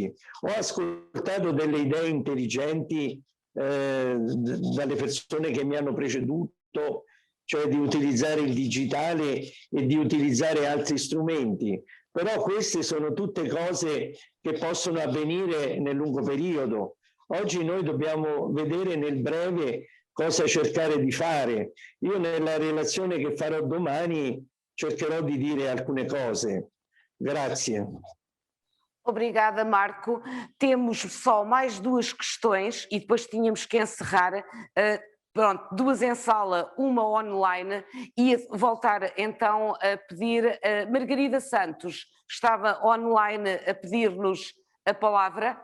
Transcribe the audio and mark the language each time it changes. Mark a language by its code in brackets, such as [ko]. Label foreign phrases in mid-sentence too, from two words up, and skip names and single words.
[it] Ho ascoltato delle idee intelligenti dalle persone che mi hanno preceduto, cioè di utilizzare il digitale e di utilizzare altri strumenti, Però queste sono tutte cose che possono avvenire nel lungo periodo. Oggi noi dobbiamo vedere nel breve cosa cercare di fare. Io nella relazione che farò domani cercherò di dire alcune cose. Grazie. [pt] Obrigada, Marco. Temos só mais duas questões e depois tínhamos que encerrar. Pronto, duas em sala, uma online, e voltar então a pedir a Margarida Santos, estava online a pedir-nos a palavra.